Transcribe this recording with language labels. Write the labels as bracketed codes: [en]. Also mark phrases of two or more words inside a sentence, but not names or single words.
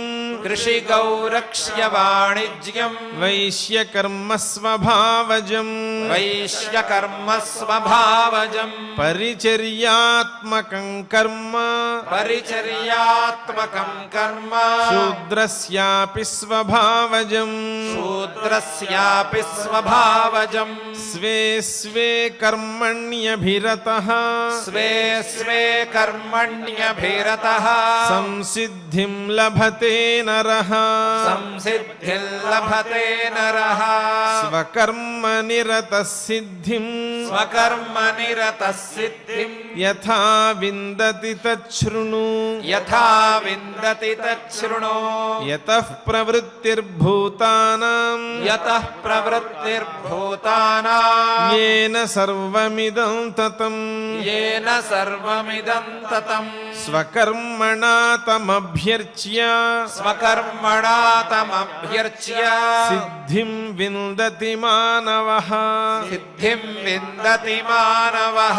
[sa] कृषिगौरक्ष्य वाणिज्यम् वैश्यकर्म स्वभावजम् वैश्यकर्म स्वभावजम् परिचर्यात्मकं कर्म परिचर्यात्मकं कर्म शूद्रस्यापि स्वभावजम् శూద్రస్యాపి స్వభావజం స్వే స్వే కర్మణ్యభిరతః స్వే స్వే కర్మణ్యభిరతః సంసిద్ధిం లభతే నరః సంసిద్ధిం లభతే నరః స్వకర్మనిరతః సిద్ధిం స్వకర్మనిరతః సిద్ధిం యథా విందతి తచ్ఛృణు యథా విందతి తచ్ఛృణు యతః ప్రవృత్తిర్భూతానాం యతః ప్రవృత్తిర్భూతానాం येन सर्वमिदं ततं येन सर्वमिदं ततं स्वकर्मणा तमभ्यर्च्य स्वकर्मणा तमभ्यर्च्य सिद्धिं विन्दति मानवः सिद्धिं विन्दति मानवः